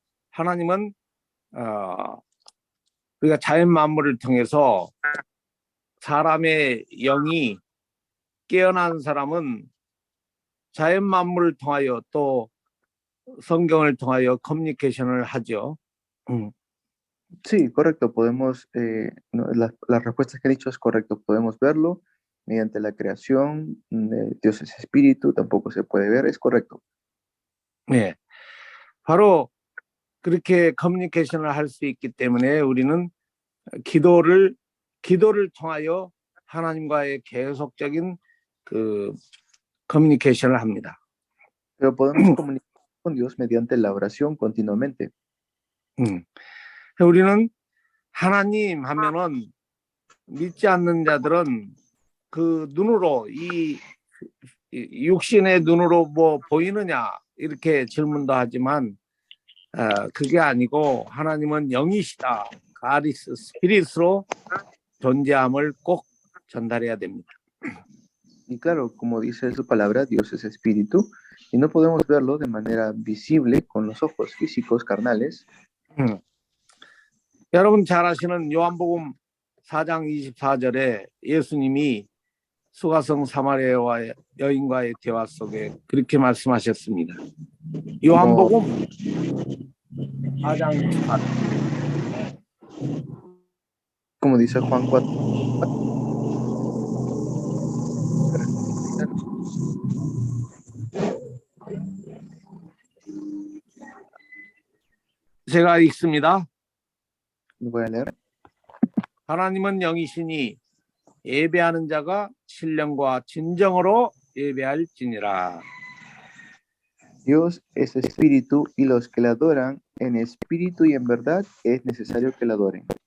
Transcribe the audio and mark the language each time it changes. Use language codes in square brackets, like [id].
[ko] 하나님은 우리가 자연 만물을 통해서 사람의 영이 깨어난 사람은 자연 만물을 통하여 또 성경을 통하여 커뮤니케이션을 하죠. [es] Sí, correcto, podemos, la respuesta que han dicho es correcto, podemos verlo mediante la creación, Dios es espíritu, tampoco se puede ver, es correcto. [ko] 네, 바로 그렇게 커뮤니케이션을 할 수 있기 때문에 우리는 기도를 통하여 하나님과의 계속적인 그 커뮤니케이션을 합니다. [es] Pero podemos comunicar con Dios mediante la oración continuamente. [ko] 우리는 하나님 하면은 믿지 않는 자들은 그 눈으로 이 육신의 눈으로 뭐 보이느냐 이렇게 질문도 하지만 그게 아니고 하나님은 영이시다. 가리스 스피릿으로 존재함을 꼭 전달해야 됩니다. [es] Y claro, como dice su palabra, Dios es espíritu y no podemos verlo de manera visible con los ojos físicos carnales. [ko] 여러분 잘 아시는 요한복음 4장 24절에 예수님이 수가성 사마리아 여인과의 대화 속에 그렇게 말씀하셨습니다. 요한복음 4장 24절. [es] Como dice Juan 4. [ko] 제가 읽습니다. [es] Voy a leer. [ko] 하나님은 영이시니 예배하는 자가 신령과 진정으로 예배할지니라. [es] Dios es espíritu y los que le adoran en espíritu y en verdad es necesario que le adoren.